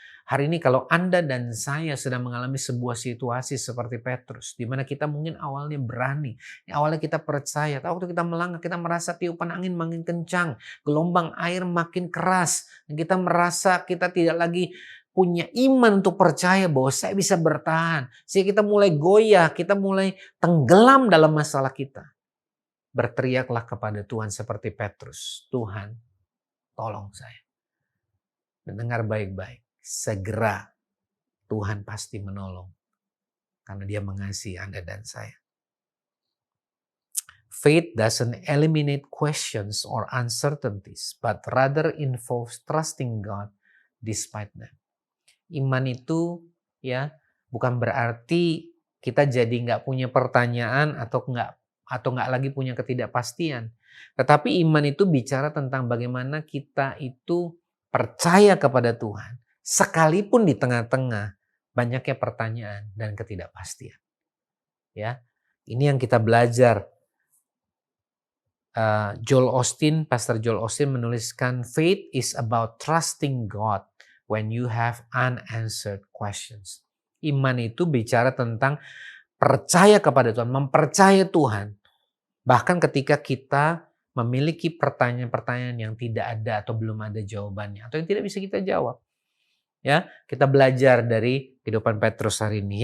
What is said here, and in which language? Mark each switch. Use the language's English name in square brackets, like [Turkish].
[Indonesian] Hari ini kalau Anda dan saya sedang mengalami sebuah situasi seperti Petrus, di mana kita mungkin awalnya berani, awalnya kita percaya, tapi waktu kita melangkah kita merasa tiupan angin makin kencang, gelombang air makin keras, dan kita merasa kita tidak lagi punya iman untuk percaya bahwa saya bisa bertahan, sehingga kita mulai goyah, kita mulai tenggelam dalam masalah kita. Berteriaklah kepada Tuhan seperti Petrus, "Tuhan, tolong saya." Dan dengar baik-baik. Segera Tuhan pasti menolong karena dia mengasihi Anda dan saya. [English] Faith doesn't eliminate questions or uncertainties, but rather involves trusting God despite them. [Indonesian] Iman itu ya bukan berarti kita jadi nggak punya pertanyaan atau nggak lagi punya ketidakpastian. Tetapi iman itu bicara tentang bagaimana kita itu percaya kepada Tuhan. Sekalipun di tengah-tengah banyaknya pertanyaan dan ketidakpastian. Ya, ini yang kita belajar. [English] Pastor Joel Osteen [Indonesian] menuliskan, [English] faith is about trusting God when you have unanswered questions. [Indonesian] Iman itu bicara tentang percaya kepada Tuhan, mempercayai Tuhan. Bahkan ketika kita memiliki pertanyaan-pertanyaan yang tidak ada atau belum ada jawabannya, atau yang tidak bisa kita jawab. Ya, kita belajar dari kehidupan Petrus hari ini.